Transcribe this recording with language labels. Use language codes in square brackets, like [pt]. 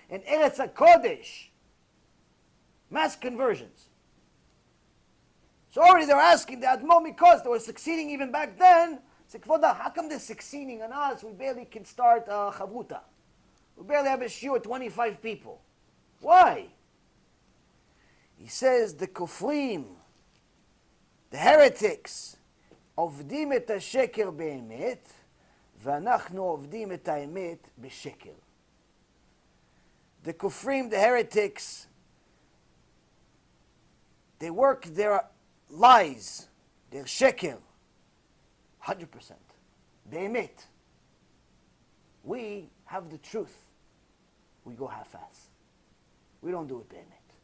[en] In Eretz HaKodesh. Mass conversions. So already they're asking the Admor Mikos, they were succeeding even back then. Say, Kvoda, how come they're succeeding on us? We barely can start Chavruta. We barely have a shiur with 25 people. Why? He says the Kofrim, the heretics, [he] עובדים את השקר באמת, ואנחנו עובדים את האמת בשקר. [en] The Kufrim, the heretics, they work their lies, their sheker, 100%. באמת. We have the truth. We go half-ass. We don't do it באמת.